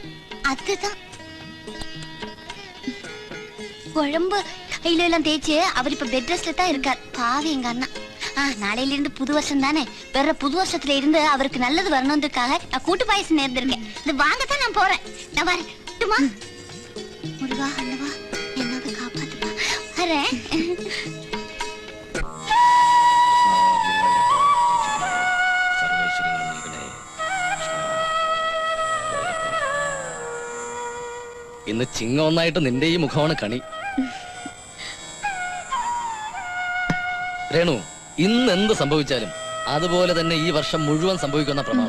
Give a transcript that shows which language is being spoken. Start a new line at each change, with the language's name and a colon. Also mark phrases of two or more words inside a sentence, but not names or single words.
Tamil: அதுதான் குழம்பு கையில எல்லாம் தேய்ச்சு அவர் இப்ப
English: bed rest
Tamil: தான் இருக்கார். பாவி எங்க அண்ணா. நாளையில இருந்து புது வருஷம் தானே, வேற புது வருஷத்துல இருந்து அவருக்கு நல்லது வரணுன்றதுக்காக நான் கூட்டு பாயசம் நேர்ந்திருக்கேன். இது வாங்கத்தான் நான் போறேன். நான் வரட்டுமா? முருகா அல்லவா என்னது காப்பாத்துப்பா. வரேன்.
Malayalam: ഇന്ന് ചിങ്ങ ഒന്നായിട്ട് നിന്റെ ഈ മുഖമാണ് കണി. രേണു, ഇന്ന് എന്ത് സംഭവിച്ചാലും അതുപോലെ തന്നെ ഈ വർഷം മുഴുവൻ സംഭവിക്കുന്ന പ്രമാണം.